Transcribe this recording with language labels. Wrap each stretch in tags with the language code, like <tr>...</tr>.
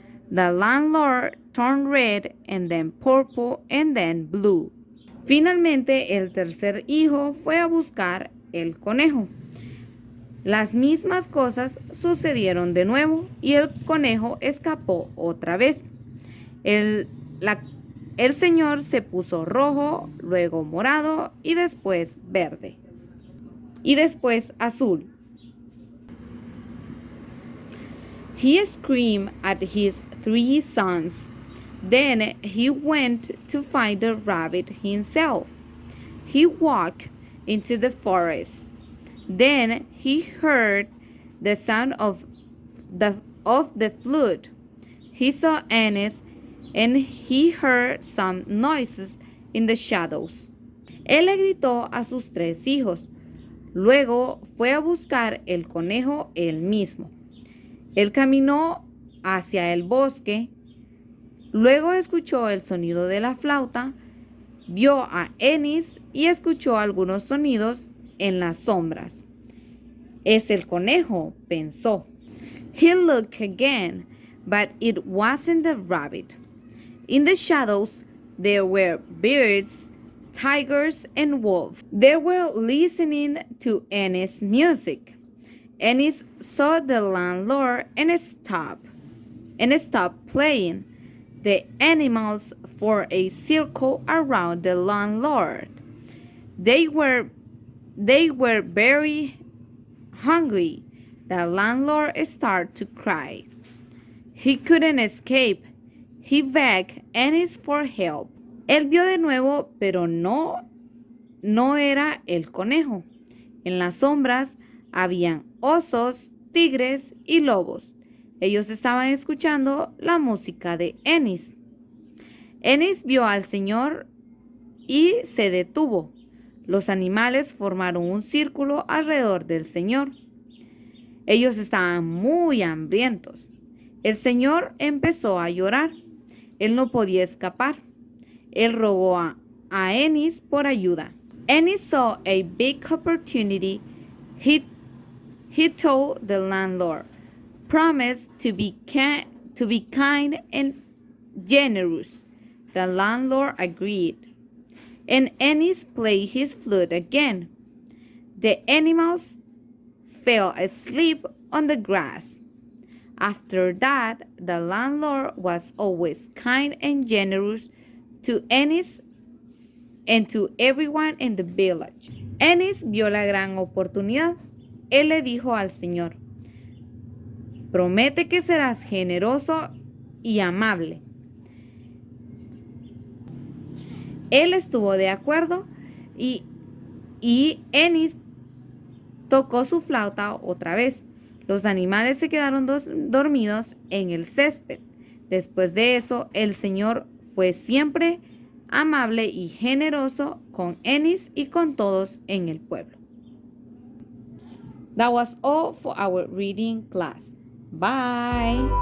<en>The landlord turned red and then purple and then blue.</en> <es>Finalmente, el tercer hijo fue a buscar el conejo. Las mismas cosas sucedieron de nuevo y el conejo escapó otra vez. El señor se puso rojo, luego morado y después verde. Y después azul.</es> <en>He screamed at his 3 sons. Then he went to find the rabbit himself. He walked into the forest. Then he heard the sound of the flute. He saw Ennis and he heard some noises in the shadows.</en> <es>Él le gritó a sus 3 hijos. Luego fue a buscar el conejo él mismo. Él caminó hacia el bosque. Luego escuchó el sonido de la flauta, vio a Ennis y escuchó algunos sonidos en las sombras. Es el conejo, pensó.</es> <en>He looked again, but it wasn't the rabbit. In the shadows, there were birds, tigers, and wolves. They were listening to Ennis' music. Ennis saw the landlord and stopped playing. The animals formed a circle around the landlord. They were very hungry. The landlord started to cry. He couldn't escape. He begged Ennis for help.</en> <es>Él vio de nuevo, pero no era el conejo. En las sombras habían osos, tigres y lobos. Ellos estaban escuchando la música de Ennis. Ennis vio al Señor y se detuvo. Los animales formaron un círculo alrededor del Señor. Ellos estaban muy hambrientos. El Señor empezó a llorar. Él no podía escapar. Él rogó a Ennis por ayuda.</es> <en>Ennis saw a big opportunity. He told the landlord, "Promise to be kind generous. The landlord agreed, and Ennis played his flute again. The animals fell asleep on the grass. After that, the landlord was always kind and generous to Ennis and to everyone in the village.</en> <es>Ennis vio la gran oportunidad. Él le dijo al Señor, promete que serás generoso y amable. Él estuvo de acuerdo y Ennis tocó su flauta otra vez. Los animales se quedaron dormidos en el césped. Después de eso, el Señor fue siempre amable y generoso con Ennis y con todos en el pueblo.</es> <en>That was all for our reading class. Bye.</en>